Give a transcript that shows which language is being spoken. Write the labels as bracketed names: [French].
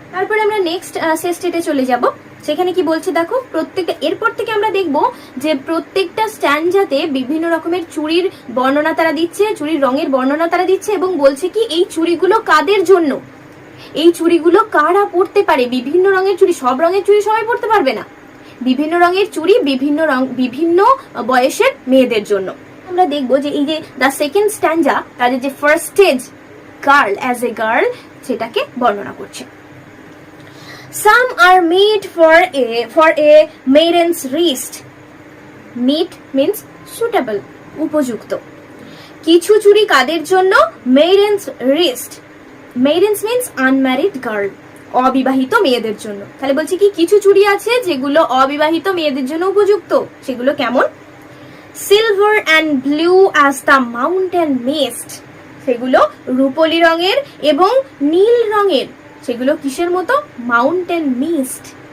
[Bangla] তারপরে আমরা নেক্সট স্টেটে চলে যাব। সেখানে কি বলছে দেখো, প্রত্যেকটা এরপর থেকে আমরা দেখব যে প্রত্যেকটা স্ট্যান্ডাতে বিভিন্ন রকমের চুড়ির বর্ণনা তারা দিচ্ছে, চুড়ির রঙের বর্ণনা তারা দিচ্ছে, এবং বলছে কি এই চুড়িগুলো কাদের জন্য, এই চুড়িগুলো কারা পরতে পারে। বিভিন্ন রঙের চুড়ি, সব রঙের চুড়ি সবাই পরতে পারবে না, বিভিন্ন রঙের চুড়ি বিভিন্ন বয়সের মেয়েদের জন্য। আমরা দেখবো যে এই যে [English] the second স্ট্যান্ডা, [Bangla] তাদের যে [English] first stage girl as a girl, [Bangla] সেটাকে বর্ণনা করছে। [English] Some are made for a maiden's wrist. Meet means suitable, [Bangla] উপযুক্ত। কিছু চুড়ি কাদের জন্য, [English] maiden's wrist. Maidens means unmarried girl, [Bangla] অবিবাহিত মেয়েদের জন্য। তাহলে বলছি কি কিছু চুড়ি আছে যেগুলো অবিবাহিত মেয়েদের জন্য উপযুক্ত। সেগুলো কেমন, [English] silver and blue as the mountain mist, [Bangla] সেগুলো রূপলি রঙের এবং নীল রঙের, সেগুলো কিসের মতো, [English] Mountain mist.